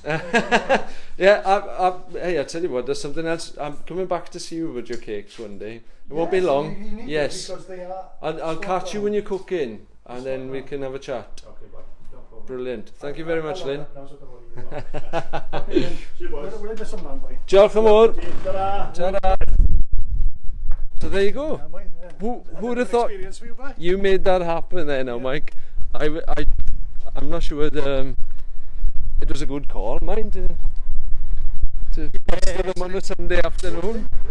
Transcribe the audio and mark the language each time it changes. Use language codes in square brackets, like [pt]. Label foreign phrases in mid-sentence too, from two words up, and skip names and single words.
[en] Yeah, hey, I tell you what, there's something else. I'm coming back to see you with your cakes one day. It won't be long. You need Yes. to because they are I'll catch you when you're cooking, and then Spot we on. can have a chat. Okay, bye. No problem. Brilliant. Thank you very much, Lynn. See you, boys. We'll just some man, boy. [cy] Diolch yn fawr. [en] Ta-da. Ta-da. So there you go. Yeah, boy, yeah. Who would have Good thought experience for you, boy. you made that happen there now, Mike? I'm not sure it was a good call, mind, to pester them on a Sunday afternoon.